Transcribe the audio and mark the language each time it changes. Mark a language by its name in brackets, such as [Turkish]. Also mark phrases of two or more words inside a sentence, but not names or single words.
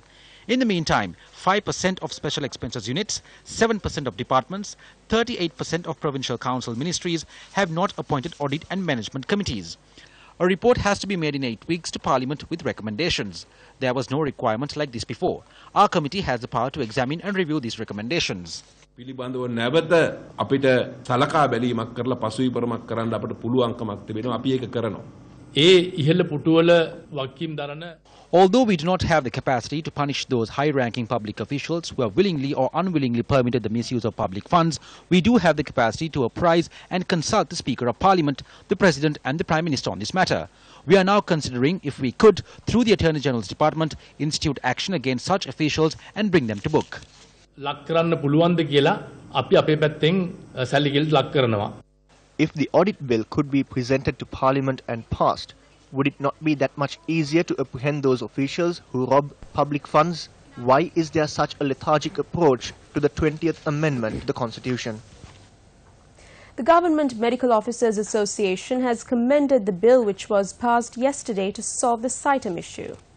[English] In the meantime, 5% of special expenses units, 7% of departments, 38% of provincial council ministries have not appointed audit and management committees. A report has to be made in 8 weeks to Parliament with recommendations. There was no requirement like this before. Our committee has the power to examine and review these recommendations. [Sinhala] පිළිබඳව නැවත අපිට සලකා බැලීමක් කරලා පසුවිපරමක් කරන්න අපිට පුළුවන්කමක් තිබෙනවා. අපි ඒක කරනවා. ඉහළ පුටුවල වගකීම් දරන [English] Although we do not have the capacity to punish those high-ranking public officials who have willingly or unwillingly permitted the misuse of public funds, we do have the capacity to apprise and consult the Speaker of Parliament, the President and the Prime Minister on this matter. We are now considering if we could, through the Attorney General's Department, institute action against such officials and bring them to book. [Sinhala] ලක් කරන්න පුළුවන්ද කියලා අපි අපේ පැත්තෙන් සැලකිලි ලක් කරනවා. [English] If the audit bill could be presented to Parliament and passed, would it not be that much easier to apprehend those officials who rob public funds? Why is there such a lethargic approach to the 20th Amendment to the Constitution? The Government Medical Officers Association has commended the bill which was passed yesterday to solve the Saitam issue.